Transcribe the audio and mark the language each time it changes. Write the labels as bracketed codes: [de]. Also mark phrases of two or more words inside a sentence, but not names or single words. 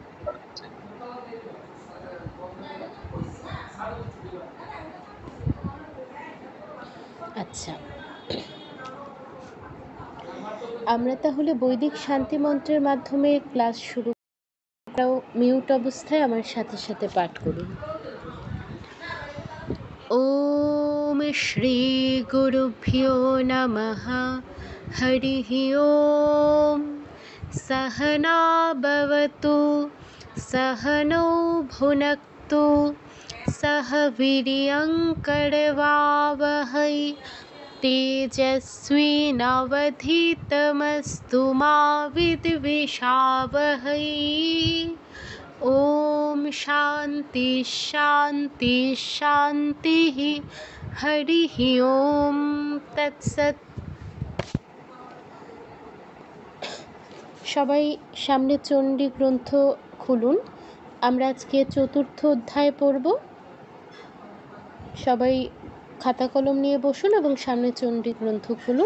[bn] আচ্ছা, আমরা তাহলে বৈদিক শান্তি মন্ত্রের মাধ্যমে ক্লাস শুরু করাও। মিউট অবস্থায় আমার সাথে সাথে পাঠ করুন। [sa] ওম শ্রী গুরুভ্যো নমঃ। হরিঃ ওম। सहना भवतु सहनौ भुनक्तु सह वीर्यं करवावहै तेजस्विनावधीतमस्तु मा विद्विषावहै। ओम शांति शांति शांतिः। हरिः ओम तत्सत्। [bn] সবাই সামনে চণ্ডী গ্রন্থ খুলুন। আমরা আজকে চতুর্থ অধ্যায় পড়ব। সবাই খাতা কলম নিয়ে বসুন এবং সামনে চণ্ডী গ্রন্থ খুলুন।